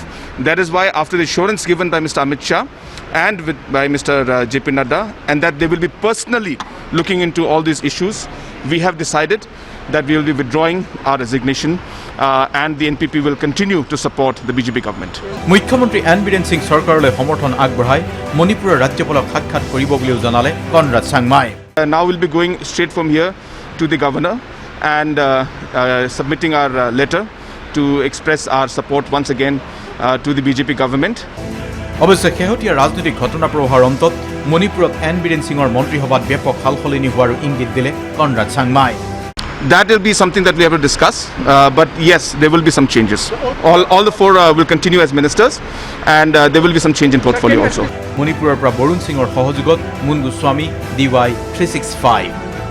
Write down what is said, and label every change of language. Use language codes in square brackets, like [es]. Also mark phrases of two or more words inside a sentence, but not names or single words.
[en] That is why after the assurance given by Mr. Amit Shah and by Mr. JP Nadda and that they will be personally looking into all these issues, we have decided that we will be withdrawing our resignation and the NPP will continue to support the BJP government. [as] মুখ্যমন্ত্ৰী এন বীৰেন সিং চৰকাৰলৈ সমৰ্থন আগবঢ়াই মণিপুৰৰ ৰাজ্যপালক সাক্ষাৎ কৰিব বুলিও জনালে কনৰাড চাংমাই [en] Now we'll be going straight from here to the governor and submitting our letter to express our support once again to the BJP government. [as] অৱশ্যে শেহতীয়া ৰাজনৈতিক ঘটনা প্ৰবাহৰ অন্তত মণিপুৰত এন বীৰেন সিঙৰ মন্ত্ৰীসভাত ব্যাপক সালসলনি হোৱাৰ ইংগিত দিলে কনৰাড চাংমাই [en] That will be something that we have to discuss, but yes, there will be some changes. All the 4 will continue as ministers, and there will be some change in portfolio also. [as] মণিপুৰৰ পৰা বৰুণ সিঙৰ সহযোগত মুন গোস্বামী DY 365